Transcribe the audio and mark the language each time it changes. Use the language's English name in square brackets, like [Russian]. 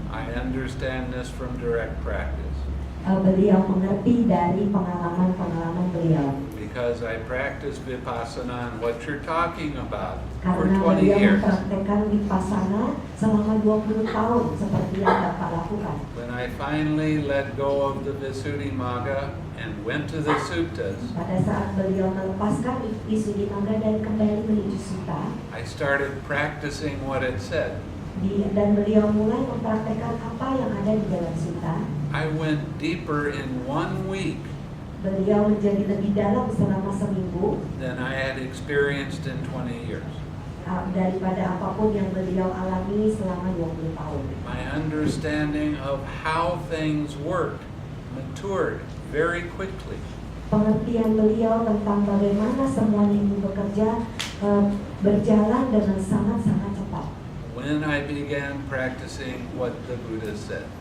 [English] I understand this from direct practice [Indonesian] Beliau mengerti dari pengalaman-pengalaman beliau. [English] because I practiced Vipassana and what you're talking about for [Indonesian] Karena [English] 20 [Indonesian] beliau [English] years. [Indonesian] mempraktekkan Vipassana selama 20 tahun seperti yang Bapak lakukan. [English] When I finally let go of the Visuddhimagga and went to the suttas, [Indonesian] Pada saat beliau melepaskan Visuddhimagga dan kembali menuju sutta, [English] I started practicing what it said. [Indonesian] dan beliau mulai mempraktekkan apa yang ada di dalam sutta. [English] I went deeper in 1 week [Indonesian] Beliau menjadi lebih dalam selama seminggu [English] than I had experienced in 20 years. [Indonesian] Daripada apapun yang beliau alami selama 20 tahun. [English] My understanding of how things worked matured very quickly. [Indonesian] Pengertian beliau tentang bagaimana semuanya ini bekerja berjalan dengan sangat-sangat cepat. [English] When I began practicing what the Buddha said,